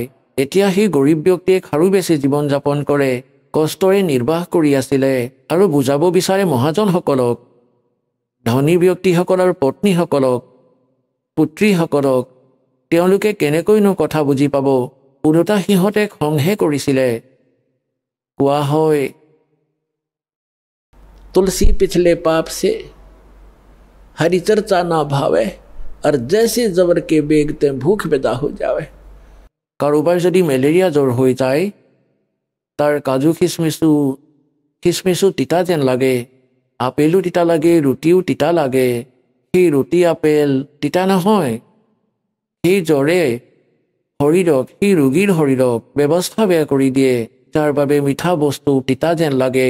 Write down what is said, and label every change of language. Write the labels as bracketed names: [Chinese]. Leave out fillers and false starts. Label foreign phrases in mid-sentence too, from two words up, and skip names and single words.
[Assamese] এতিয়া সেই গৰীব ব্যক্তিয়ে খাৰু বেছি জীৱন যাপন কৰে, কষ্টৰে নিৰ্বাহ কৰি আছিলে আৰু বুজাব বিচাৰে মহাজনসকলক, ধনী ব্যক্তিসকলৰ পত্নীসকলক, পুত্ৰীসকলক, তেওঁলোকে কেনেকৈনো কথা বুজি পাব। ওলোটা সিহঁতে খংহে কৰিছিলে। কোৱা হয়, [Hindi] तुलसी पिछले पाप से हरि चर्चा ना भावे और जैसे जबर के बेगते भूख बेदा हो जावे। [Assamese] কাৰোবাৰ যদি মেলেৰিয়া জ্বৰ হৈ যায়, তাৰ কাজু খিচমিচো তিতা যেন লাগে, আপেলো তিতা লাগে, ৰুটিও তিতা লাগে। সেই ৰুটি আপেল তিতা নহয়, সেই জ্বৰে শৰীৰক, সেই ৰোগীৰ শৰীৰক ব্যৱস্থা বেয়া কৰি দিয়ে, যাৰ বাবে মিঠা বস্তু তিতা যেন লাগে।